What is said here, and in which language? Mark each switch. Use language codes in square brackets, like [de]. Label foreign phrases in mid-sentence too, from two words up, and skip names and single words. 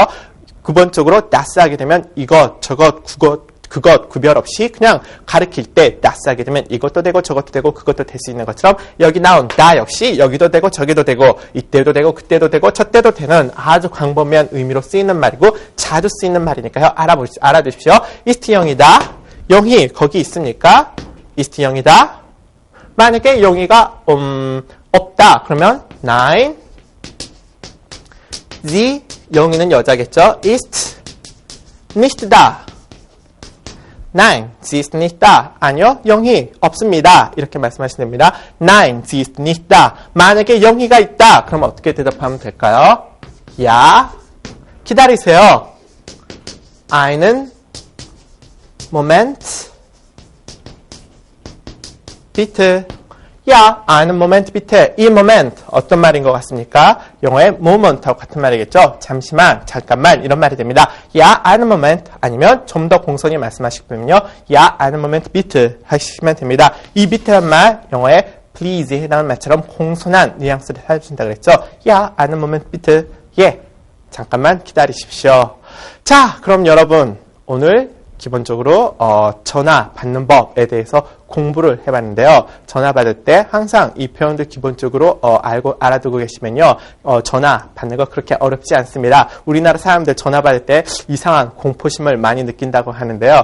[ko] 기본적으로 das 하게 되면 이것 저것 그것 구별 없이 그냥 가리킬 때 das 하게 되면 이것도 되고 저것도 되고 그것도 될 수 있는 것처럼 여기 나온 나 역시 여기도 되고 저기도 되고 이때도 되고 그때도 되고 저때도 되는 아주 광범위한 의미로 쓰이는 말이고 자주 쓰이는 말이니까요. 알아두십시오. ist 영이다. 영희 거기 있습니까? ist 영이다. 만약에 영희가 없다. 그러면 [de] nein sie [ko] 영희는 여자겠죠. [de] ist nicht da. Nein, sie ist nicht da. [ko] 아니요, 영희 없습니다. 이렇게 말씀하시면 됩니다. [de] Nein, sie ist nicht da. [ko] 만약에 영희가 있다. 그럼 어떻게 대답하면 될까요? Ja, 기다리세요. [de] Einen Moment, bitte. Ja, einen Moment bitte. [ko] 이 moment 어떤 말인 것 같습니까? 영어의 moment하고 같은 말이겠죠? 잠시만, 잠깐만 이런 말이 됩니다. [de] Ja, einen Moment [ko] 아니면 좀 더 공손히 말씀하시면요. [de] Ja, einen Moment bitte [ko] 하시면 됩니다. 이 bitte란 말 영어의 please에 해당하는 말처럼 공손한 뉘앙스를 살려준다 그랬죠? [de] Ja, einen Moment bitte. [ko] 예, 잠깐만 기다리십시오. 자, 그럼 여러분 오늘 기본적으로 전화 받는 법에 대해서 공부를 해봤는데요. 전화 받을 때 항상 이 표현들 기본적으로 알아두고 계시면요. 전화 받는 거 그렇게 어렵지 않습니다. 우리나라 사람들 전화 받을 때 이상한 공포심을 많이 느낀다고 하는데요.